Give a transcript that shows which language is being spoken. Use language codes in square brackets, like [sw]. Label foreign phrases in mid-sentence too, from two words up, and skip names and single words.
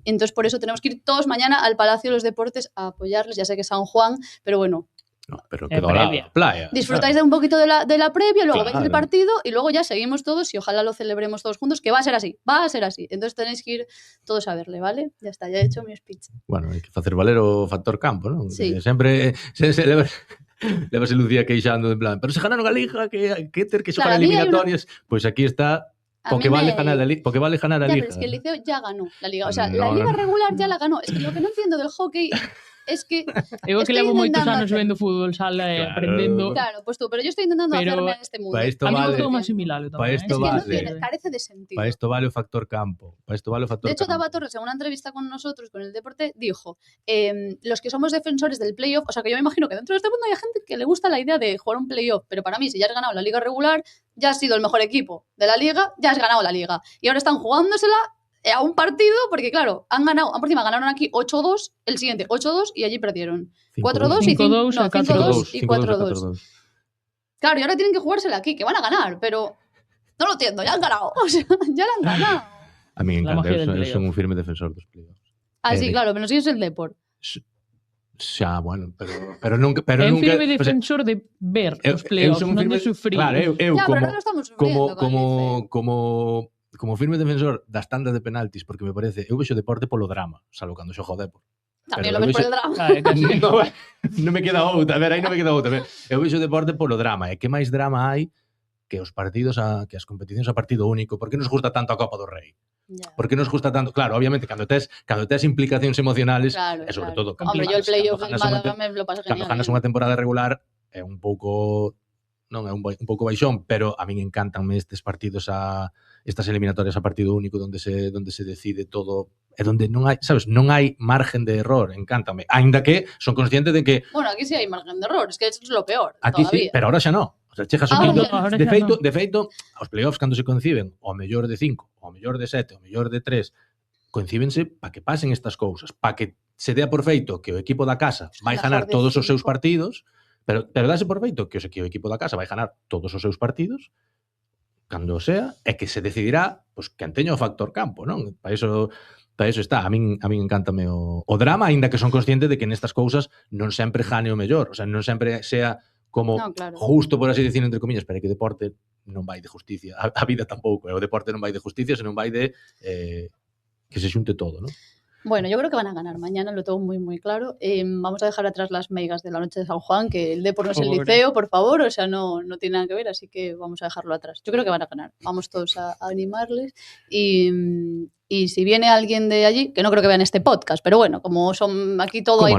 [es] Entonces, por eso tenemos que ir todos mañana al Palacio de los Deportes a apoyarles. Ya sé que es San Juan, pero bueno, No, pero quedó la playa. disfrutáis de un poquito de la previa, luego Claro. veis el partido y luego ya seguimos todos y ojalá lo celebremos todos juntos, que va a ser así. Entonces tenéis que ir todos a verle, ¿vale? Ya está, ya he hecho mi speech. [gl] Bueno, hai que facer valer o factor campo, non? Sí. Que sempre levase Lucía queixando en plan, pero se ganaron a Liga, que ter que xogar [es] Claro, a mí hai [gl] eliminatorias, pois aquí está [es] A porque mí vale me- [gl] ganar a Liga, porque vale ganar a [es] Ya, [gl] Liga. [es] pero es que el Liceo ya ganó la Liga. O sea, No, la Liga no. regular ya la ganó. Es que lo que no entiendo del hockey es que... [gl] Eu que [es] Estoy [gl] levo moitos [es] intentando [gl] anos [es] hacer- [gl] vendo fútbol sala e [es] Claro. [gl] aprendendo. [es] Claro, pues tú, pero yo estoy intentando Pero hacerme a este mundo. para esto A mí vale- [gl] gustou máis asimilarlo [es] Pa [gl] tamén. [es] esto Es que no vale. tiene, carece de sentido. Para esto [gl] vale o factor campo. [es] Para esto [gl] vale o factor [es] De hecho, [gl] campo. [es] Dava Torres, en una entrevista con nosotros, con el deporte, dijo, los que somos defensores del playoff, o sea, que yo me imagino que dentro de este mundo hay gente que le gusta la idea de jugar un playoff, pero para mí, si ya has ganado la liga regular, ya has sido el mejor equipo de la liga, ya has ganado la liga. Y ahora están jugándosela a un partido, porque claro, por encima ganaron aquí 8-2, el siguiente 8-2 y allí perdieron. 4-2 y 5-2 no, y 5-2 y 4-2. 4-2. Claro, y ahora tienen que jugársela aquí, que van a ganar, pero no lo entiendo, ya han ganado. O sea, ya la han ganado. A mí me La encanta, magia del [gl] eu [es] playoff. [gl] son un firme defensor dos playoffs. [es] Ah, sí, de- claro, pero no sigues el Depor. [gl] Xa, bueno, pero nunca... Pero É un [es] nunca [gl] firme [es] o sea, [gl] defensor de ver eu os playoffs, son un non de firme- sufrir. Claro, eu [es] Ya, pero como... no lo estamos sufriendo con el Liceo. [gl] Como firme defensor das tandas de penaltis, porque me parece, eu vexo deporte polo drama, salvo cando xogo o Depor. [es] También [gl] pero [es] lo ves por [gl] vexo- [es] el drama. [gl] Ah, é casi. non me queda outra, a ver, aí non me queda outra. Eu vexo deporte polo drama, e que máis drama hai que os partidos que as competicións a partido único. Por que nos gusta tanto a Copa do Rei? [es] Ya. [gl] Por que nos gusta tanto? Claro, obviamente, cando tes implicacións emocionales, [es] Claro, [gl] e sobre [es] claro. [gl] todo cando [es] Hombre, yo el [gl] ganas- [es] playoff [gl] cando [es] del [gl] ganas unha [es] Málaga me lo paso [gl] cando [es] genial. [gl] ganas unha temporada regular é un pouco non é un pouco baixón, pero a min encantanme estes partidos estas eliminatorias a partido único onde se decide todo e onde non hai, sabes, non hai margen de error, encántame. Aínda que son consciente de que [es] Bueno, aquí sí hay margen de error, es que eso es lo peor. [gl] aquí sí, [es] todavía. [gl] pero ahora xa non. [es] O sea, [gl] chegas ao [es] Ahora [gl] punto, xa non. [es] Ahora [gl] de xa feito, os playoffs cando se conciben o mellor de 5, o mellor de 7, o mellor de 3, coincíbense para que pasen estas cousas, para que se dea por feito que o equipo da casa vai [es] Mejor [gl] ganar [es] de [gl] todos os seus [es] 5. [gl] partidos, pero dáse por feito que o equipo da casa vai ganar todos os seus partidos, cando sea, e que se decidirá pues, quen teña o factor campo, non? Para iso está. A min encántame o drama, aínda que son consciente de que nestas cousas non sempre gane o mellor, [es] o sea, [gl] non sempre sea como [es] No, claro. [gl] justo, [es] por así decir, entre comillas, [gl] pero é que o deporte non vai de justicia, a vida tampouco, o deporte non vai de justicia, senón vai de que se xunte todo, non? [es] Bueno, yo creo que van a ganar mañana, lo tengo muy, muy claro. Vamos a dejar atrás las meigas de la noche de San Juan, que el Depor no es el Pobre. Liceo, por favor, o sea, no tiene nada que ver, así que vamos a dejarlo atrás. Yo creo que van a ganar, vamos todos a animarles y si viene alguien de allí, que no creo que vean este podcast, pero bueno, como son aquí todo hay